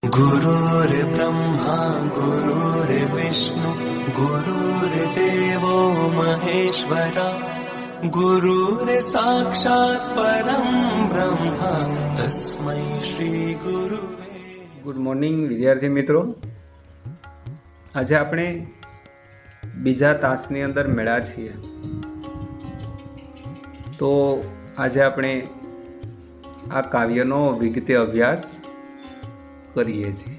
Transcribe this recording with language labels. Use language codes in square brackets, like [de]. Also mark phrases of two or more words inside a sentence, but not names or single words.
[sa] गुरुर्ब्रह्मा गुरुर्विष्णु गुरुर्देवो महेश्वरा गुरुर्साक्षात् परं ब्रह्म तस्मै श्री गुरुवे। [en] good morning [gu] વિદ્યાર્થી મિત્રો, આજે આપણે બીજા તાસની અંદર મેળા છીએ. તો આજે આપણે આ કાવ્યનો વિગતે અભ્યાસ કરીએ છીએ.